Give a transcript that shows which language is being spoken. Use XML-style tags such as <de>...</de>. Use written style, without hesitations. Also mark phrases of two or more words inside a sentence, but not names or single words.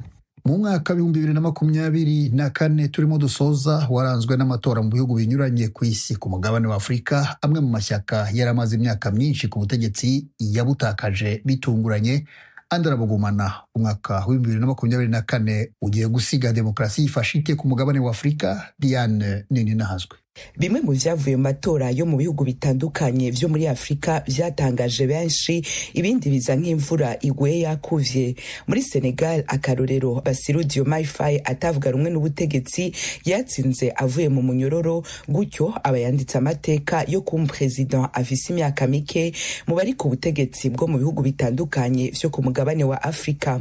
<rw>Mu mwaka 2024 turimo dusoza waranzwe n'amatora mu bihugu binyuranye ku isi. Ku mugabane wa Afurika amwe mu mashyaka yaramaze imyaka myinshi ku butegetsi yabutakaje bitunguranye andi arabugumana. Umwaka wa 2024 ugiye gusiga demokarasi yifashite ku mugabane wa Afurika. Diane Nininahazwe.</rw> <rn>Bimwe mu vyavuye mu matora yo mu bihugu bitandukanye vyo muri Afrika vyatangaje benshi, ibindi biza nk'imvura igwe yakuvye. Muri Senegal akarorero Bassirou Diomaye Faye atavuga rumwe n'ubutegetsi yatsinze avuye mu munyororo, gutyo abayanditse amateka yo kuba president afise imyaka mike mu bari ku butegetsi bwo mu bihugu bitandukanye vyo ku mugabane wa Afrika.</rn>